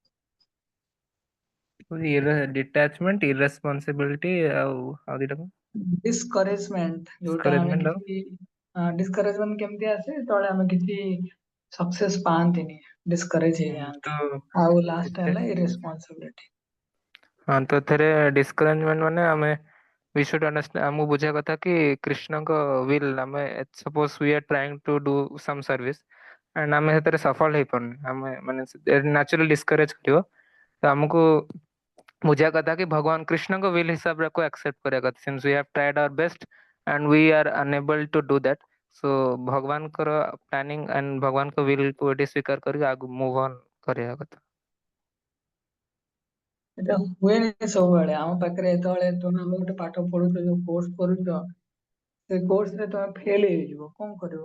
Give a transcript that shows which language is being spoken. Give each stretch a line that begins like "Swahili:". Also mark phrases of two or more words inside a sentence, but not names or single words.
English: detachment, irresponsibility
Odia: ଆଉ ଦିଟା କଣ? ଡିସ୍କରେଜମେଣ୍ଟ, ଯୋଉଟା ଆମେ କିଛି ଡିସ୍କରେଜମେଣ୍ଟ କେମିତି ଆସେ, ଯେତେବେଳେ ଆମେ କିଛି ସକ୍ସେସ ପାଆନ୍ତିନି, ଡିସ୍କରେଜ ହେଇଯାଆନ୍ତି। ଆଉ ଲାଷ୍ଟ ହେଲା ଇରେସ୍ପନ୍ସିବିଲିଟି। ହଁ, ତ ଏଥିରେ ଡିସ୍କରେଜମେଣ୍ଟ ମାନେ ଆମେ
English: we should understand,
Odia: ଆମକୁ ବୁଝିବା କଥା କି କୃଷ୍ଣଙ୍କ will, ଆମେ ସପୋଜ
English: we are trying to do some service and
Odia: ଆମେ ସେଥିରେ ସଫଳ ହେଇପାରୁନି, ଆମେ ମାନେ
English: naturally discourage
Odia: କରିବ। ତ ଆମକୁ ବୁଝିବା କଥା କି ଭଗବାନ କୃଷ୍ଣଙ୍କ will ହିସାବରେ ଆକ୍ସେପ୍ଟ କରିବା କଥା,
English: since we have tried our best and we are unable to do that, so
Odia: ଭଗବାନଙ୍କର ପ୍ଲାନିଂ and ଭଗବାନଙ୍କ will କୁ ଏଠି ସ୍ୱୀକାର କରିକି ଆଗକୁ
English: move on
Odia: କରିବା କଥା। ଏଟା ହୁଏନି ସବୁବେଳେ। ଆମ ପାଖରେ ଯେତେବେଳେ ତୁମେ ଗୋଟେ ପାଠ ପଢୁଛ, ଯୋଉ କୋର୍ସ କରୁଛ, ସେ କୋର୍ସରେ ତମେ ଫେଲ ହେଇଯିବ, କଣ କରିବ?